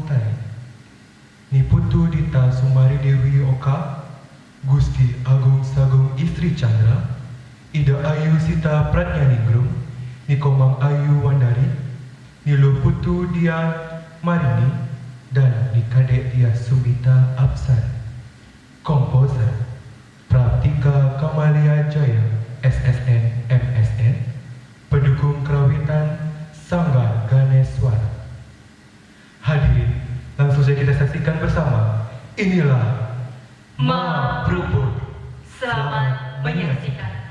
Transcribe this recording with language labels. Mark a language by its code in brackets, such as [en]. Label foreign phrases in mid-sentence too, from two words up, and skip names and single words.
[id] tari Niputu Dita Sumari Dewi Oka, Gusti Agung Sagung Istri Chandra, Ida Ayu Sita Pratnyaningrum, Nikomang Ayu Wandari, Nilo Putu Dian Marini, dan Nikadek Dia Sumita Apsari. Komposer Praptika Kamalia Jaya, SSN MSN, pendukung kerawitan Sanggar Ganeswara. Hadirin, langsung saja kita saksikan bersama. Inilah Ma Prubut. Selamat menyaksikan.